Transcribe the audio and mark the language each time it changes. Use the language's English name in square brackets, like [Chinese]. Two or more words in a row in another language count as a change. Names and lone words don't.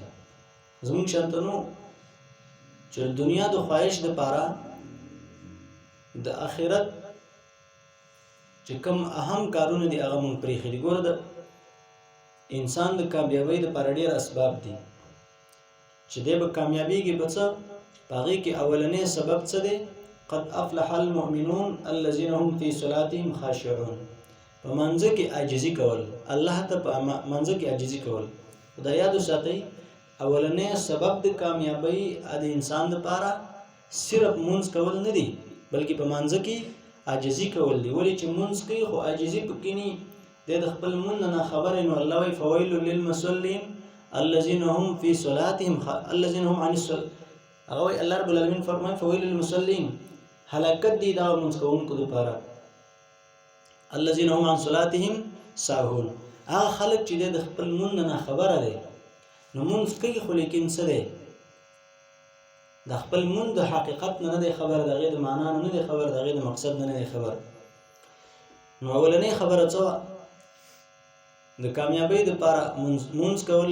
[Pashto] زموږ شانتنو چې دنیا د خواهش د پاره د آخرت چې کوم اهم کارونه دي هغه مونږ پرېښي دي. ګوره د انسان د کامیابۍ د پاره ډېر اسباب دي چې دی به کامیابیږي په څه؟ په هغې کې اولنی سبب څه دی؟ [Arabic] قد افلح المؤمنون الذين هم في صلاتهم خاشعون. [Pashto] په منځ کې عاجزي کول، الله ته په منځ کې عاجزي کول. خدای یاد وساتئ اولنې سبب د کامیابی د انسان لپاره صرف منځ کول نه دی، بلکې په منځ کې عاجزي کول دی. ولې چې منځ کوي خو عاجزي پکې نه د خپل مون نه خبره، نو الله وی [Arabic] فویل للمصلين الذين هم في صلاتهم الذين هم عن الصلاه. [Pashto] هغه الله رب العالمین فرمایي [Arabic] فویل للمصلين، [Pashto] هلاکت دی دا منځ کوونکو لپاره، [Arabic] الذين هم عن صلاتهم ساهون. [Pashto] هغه خلک چې د خپل مون نه خبره دی، نو منځ کوي خو لیکن څه دی؟ د خپل مون د حقیقت نه دی خبر، دغه د معنا نه دی خبر، دغه د مقصد نه دی خبر. نو اولنۍ خبره څه وه؟ د کامیابۍ دپاره مونځ کول.